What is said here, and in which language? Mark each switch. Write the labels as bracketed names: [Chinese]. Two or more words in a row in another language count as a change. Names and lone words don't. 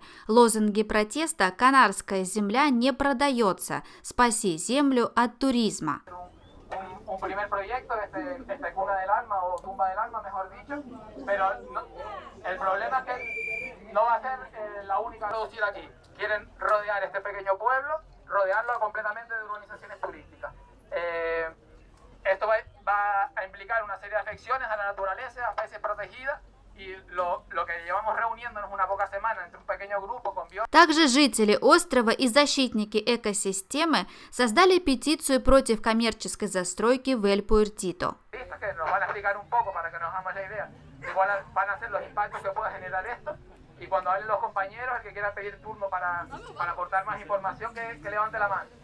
[Russian] Лозунги протеста «Канарская земля не продается», «Спаси землю от туризма». [Spanish] Un primer proyecto, Cuna del Alma o Tumba del Alma, mejor dicho, pero el problema es que no va a ser la única producir aquí. Quieren rodear este pequeño pueblo, rodearlo completamente de urbanizaciones turísticas. Esto va a implicar una serie de afecciones a la naturaleza, a especies protegidas. И lo que llevamos reuniéndonos una poca semana entre un pequeño grupo con biólogos. [Russian] Также жители острова и защитники экосистемы создали петицию против коммерческой застройки в Эль-Пуэртито. [Spanish] Que nos van a explicar un poco para que nos hagamos la idea de cuáles van a ser los impactos que pueda generar esto. Y cuando hablen los compañeros, el que quiera pedir turno para aportar más información, que levante la mano.